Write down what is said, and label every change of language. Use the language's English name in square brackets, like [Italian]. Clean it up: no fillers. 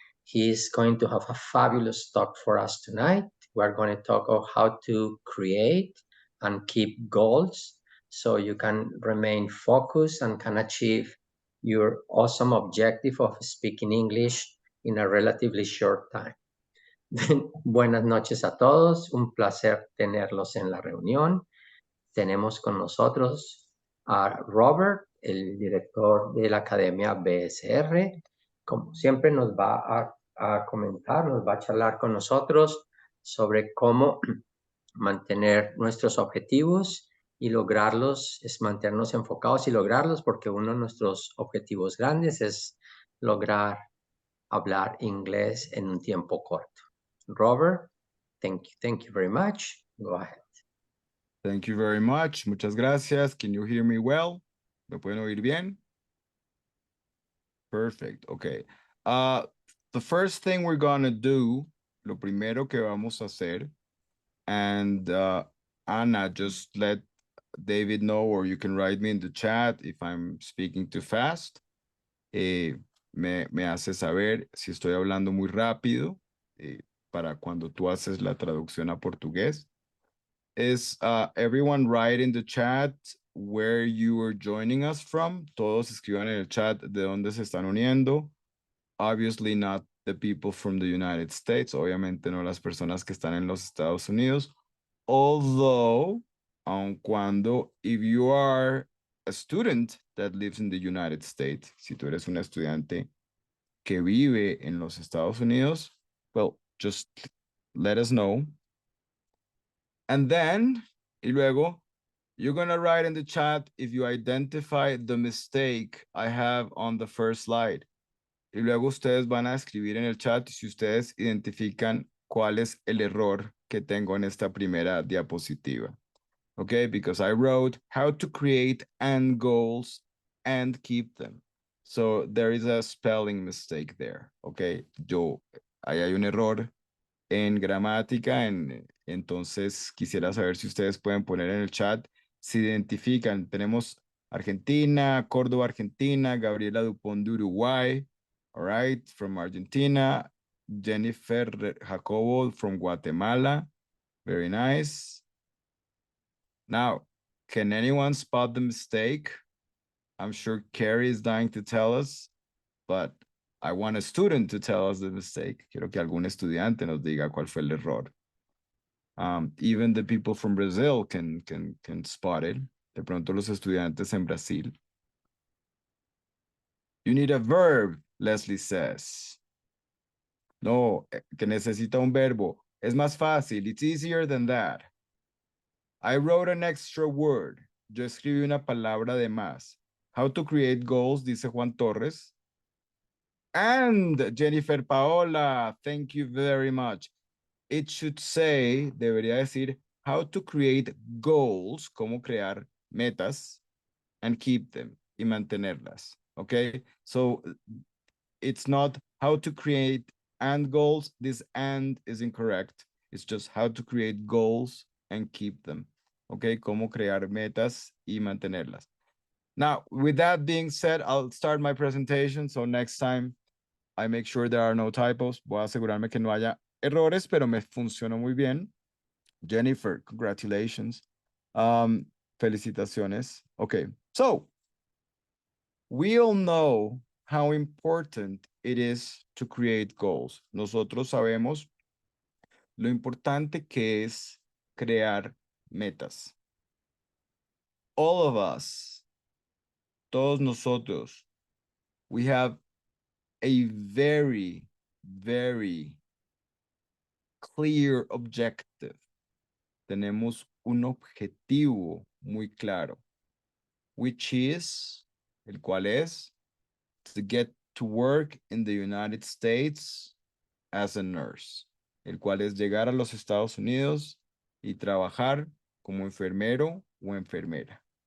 [English] He is going to have a fabulous talk for us tonight. We're going to talk about how to create and keep goals so you can remain focused and can achieve your awesome objective of speaking English in a relatively short time. [Spanish] Buenas noches a todos, un placer tenerlos en la reunión. Tenemos con nosotros a Robert, el director de la Academia BSR. Como siempre nos va a comentar, nos va a charlar con nosotros sobre cómo mantener nuestros objetivos y lograrlos, es mantenernos enfocados y lograrlos, porque uno de nuestros objetivos grandes es lograr hablar inglés en un tiempo corto. [English] Robert, thank you very much. Go ahead. Thank you very much. [Spanish] Muchas gracias. [English] Can you hear me well? [Spanish] ¿Me pueden oír bien? [English] Perfect. Okay. The first thing we're gonna do, [Spanish] lo primero que vamos a hacer, [English] and Anna, just let David know, or you can write me in the chat if I'm speaking too fast. [Spanish] Me hace saber si estoy hablando muy rápido para cuando tú haces la traducción a portugués. [English] Is everyone write in the chat where you are joining us from? [Spanish] Todos escriban en el chat de dónde se están uniendo. [English] Obviously not the people from the United States. [Spanish] Obviamente no las personas que están en los Estados Unidos. [English] Although, [Spanish] aun cuando, [English] if you are a student that lives in the United States, [Spanish] si tú eres un estudiante que vive en los Estados Unidos, [English] well, just let us know. And then, [Spanish] y luego, [English] you're going to write in the chat if you identify the mistake I have on the first slide. [Spanish] Y luego ustedes van a escribir en el chat si ustedes identifican cuál es el error que tengo en esta primera diapositiva. [English] Okay, because I wrote how to create end goals and keep them. So there is a spelling mistake there. [Spanish] Okay, ahí hay un error en gramática, entonces quisiera saber si ustedes pueden poner en el chat si identifican. [English] Tenemos Argentina, Córdoba, Argentina, Gabriela Dupont de Uruguay, all right, from Argentina, Jennifer Jacobo from Guatemala, very nice. Now, can anyone spot the mistake? I'm sure Carrie is dying to tell us, but I want a student to tell us the mistake. [Spanish] Quiero que algún estudiante nos diga cuál fue el error. [English] Even the people from Brazil can spot it. [Spanish] De pronto los estudiantes en Brasil. [English] You need a verb, Leslie says. [Spanish] No, que necesita un verbo. Es más fácil. [English] It's easier than that. I wrote an extra word. [Spanish] Yo escribí una palabra de más. [English] How to create goals, dice Juan Torres. And Jennifer Paola, thank you very much. It should say, [Spanish] debería decir, [English] how to create goals, [Spanish] cómo crear metas, [English] and keep them, [Spanish] y mantenerlas, [English] okay? So it's not how to create and goals. This and is incorrect. It's just how to create goals and keep them, okay? [Spanish] Cómo crear metas y mantenerlas. [English] Now, with that being said, I'll start my presentation. So next time, I make sure there are no typos. [Spanish] Voy a asegurarme que no haya errores, pero me funcionó muy bien. [English] Jennifer, congratulations. Felicitaciones. Okay, so we all know how important it is to create goals. [Spanish] Nosotros sabemos lo importante que es crear metas. [English] All of us, [Spanish] todos nosotros, [English] we have a very, very clear objective. [Spanish] Tenemos un objetivo muy claro, [English] which is, [Spanish] el cual es, [English] to get to work in the United States as a nurse, [Spanish] el cual es llegar a los Estados Unidos y trabajar como enfermero o enfermera.